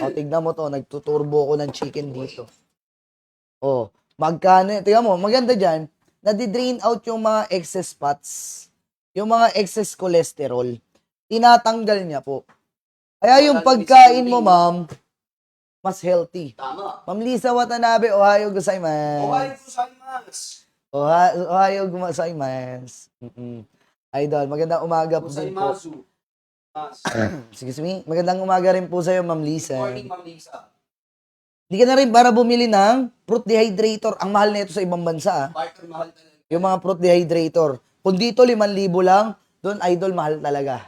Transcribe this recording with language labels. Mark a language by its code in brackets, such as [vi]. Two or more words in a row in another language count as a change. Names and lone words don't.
[tl] O, tignan mo to, nagtuturbo ko ng chicken dito. O, magkano, tignan mo, maganda dyan, nadi-drain out yung mga [en] excess fats, [tl] yung mga [en] excess cholesterol, [tl] tinatanggal niya po. Kaya yung pagkain mo, ma'am, mas healthy. Tama. Ma'am Lisa Watanabe, [ja] おはようございます. おはようございます. おはようございます. [tl] Idol, magandang umaga po din po. Gozaimasu. [en] Excuse me. [tl] Magandang umaga rin po sa'yo, Ma'am Lisa. [en] Good morning, Ma'am Lisa. [tl] Hindi ka na rin para bumili ng [en] fruit dehydrator. [tl] Ang mahal nito sa ibang bansa. Partner, mahal talaga. Yung mga [en] fruit dehydrator. [tl] Kung dito 5,000 lang, doon idol mahal talaga.